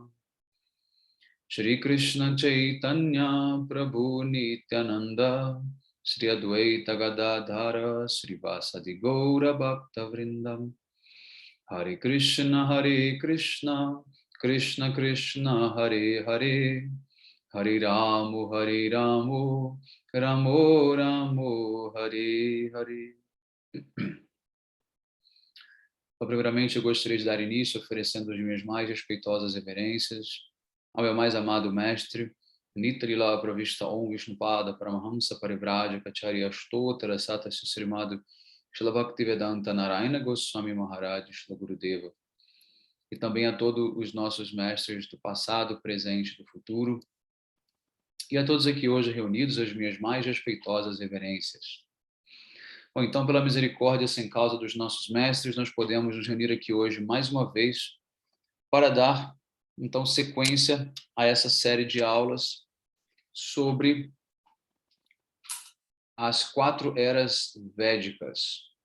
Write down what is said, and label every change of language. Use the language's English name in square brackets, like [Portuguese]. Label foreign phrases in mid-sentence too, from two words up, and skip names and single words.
[Sanskrit] Shri Krishna Chaitanya Prabhu Nityananda Shri Advaita Gadadhara Shri Vasadi Gaura Bhakta Vrindam Hare Krishna Krishna Krishna Hare Hare Hare Ramo Ramo Ramo Hare Hare. [Portuguese] Primeiramente, eu gostaria de dar início oferecendo as minhas mais respeitosas reverências ao meu mais amado mestre, [Sanskrit] Nitrila Pravishta Om Vishnupada Paramahamsa Parivrajaka Acharya Stotra Sata Srimad Srila Bhaktivedanta Narayana Goswami Maharaj Srila Gurudeva, [Portuguese] e também a todos os nossos mestres do passado, presente e do futuro, e a todos aqui hoje reunidos, as minhas mais respeitosas reverências. Bom, então, pela misericórdia sem causa dos nossos mestres, nós podemos nos reunir aqui hoje mais uma vez para dar, então, sequência a essa série de aulas sobre as 4 eras védicas.